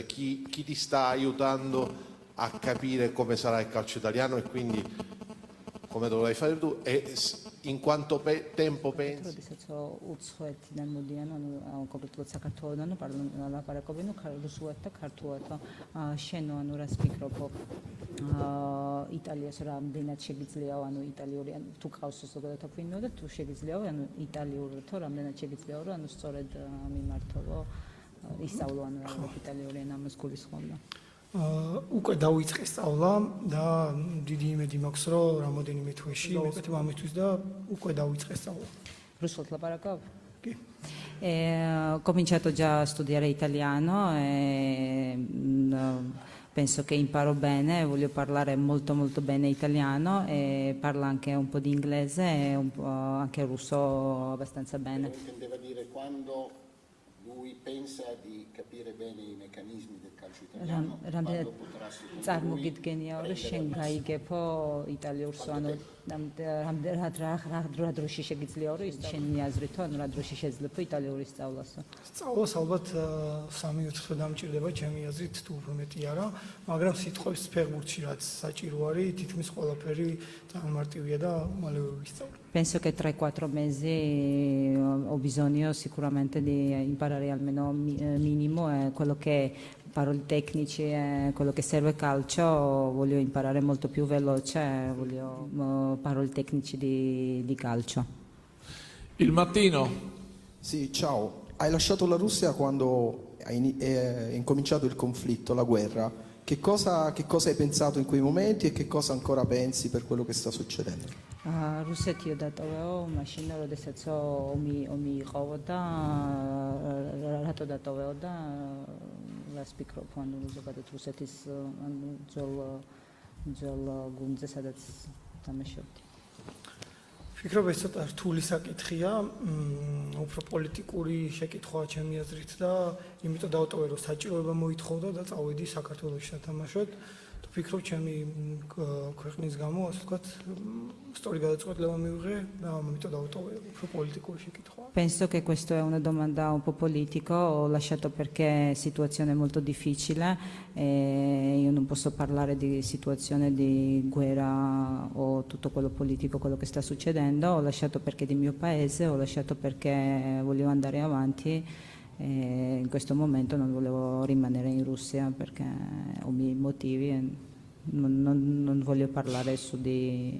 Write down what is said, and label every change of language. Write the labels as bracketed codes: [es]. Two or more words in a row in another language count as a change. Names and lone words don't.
[it] Chi ti sta aiutando a capire come sarà il calcio italiano e quindi come dovrai fare tu e in quanto tempo pensi? [ka] როდესაც უცხოეთიდან მოდიან, ანუ კონკრეტულად საქართველოდან, ლაპარაკობენ რუსულად და ქართულად. შენ ანუ რას ფიქრობ? იტალიას რამდენად შეგიძლია, ანუ იტალიური, ანუ თუ ყავს ზოგადად აფინო და თუ შეგიძლია, ანუ იტალიური თუ რამდენად შეგიძლია, რომ ანუ სწორედ მიმართო, ისწავლო ანუ იტალიური ენა მას გულისხმობდა. უკვე დავიწყე სწავლა და დიდი იმედი მაქვს, რომ რამოდენიმე თვეში მოვეკეთებ ამისთვის და უკვე დავიწყე სწავლა. Rusult ლაპარაკობ? კი. [it] Ho cominciato già a studiare italiano e penso che imparo bene, voglio parlare molto molto bene italiano e parlo anche un po' di inglese e un po' anche russo abbastanza bene. Intendeva dire quando lui pensa di capire bene i meccanismi del calcio italiano, quando potrà secondo lui [ka] წარმოგიდგენია რომ შენ გაიგებო იტალიურს, ანუ რა დროში შეგიძლია რომ ის შენი აზრით, ანუ რა დროში შეძლებ იტალიური სწავლასო? სწავლას ალბათ 3-4 თვე დამჭირდება ჩემი აზრით, თუ უფრო მეტი არა, მაგრამ სიტყვის ფეხბურთში რაც საჭირო არის, თითქმის ყველაფერი ძალიან მარტივია და მალევე ვისწავლე. [it] Penso che 3-4 mesi ho bisogno sicuramente di imparare almeno minimo quello che parole tecnici e quello che serve calcio, voglio imparare molto più veloce, voglio parole tecnici di calcio. Il mattino. Sì, ciao. Hai lasciato la Russia quando è incominciato il conflitto, la guerra. Che cosa hai pensato in quei momenti e che cosa ancora pensi per quello che sta succedendo? [ka] რუსეთი დატოვეო მაშინ როდესაც ომი იყო და რატო დატოვეო და რას ფიქრობ ანუ ზოგადად რუსეთის ანუ ძველ გუნდზე სადაც თამაშობდი. ფიქრობ ეს ცოტა რთული საკითხია, უფრო პოლიტიკური შეკითხვაა ჩემი აზრით და იმიტომ დავტოვე რომ საჭიროება მოითხოვდა და წავედი საქართველოში სათამაშოდ. ფიქრობ ჩემი ქვეყნის გამო, ასე ვთქვათ, სწორი გადაწყვეტილება მივიღე და ამიტომ დავტოვე უფრო პოლიტიკური შეკითხვა. [it] Penso che questa è una domanda un po' politica, ho lasciato perché è situazione molto difficile e io non posso parlare di situazione di guerra o tutto quello politico, quello che sta succedendo, ho lasciato perché di mio paese, ho lasciato perché volevo andare avanti e in questo momento non volevo rimanere in Russia perché ho i miei motivi e non voglio parlare su di...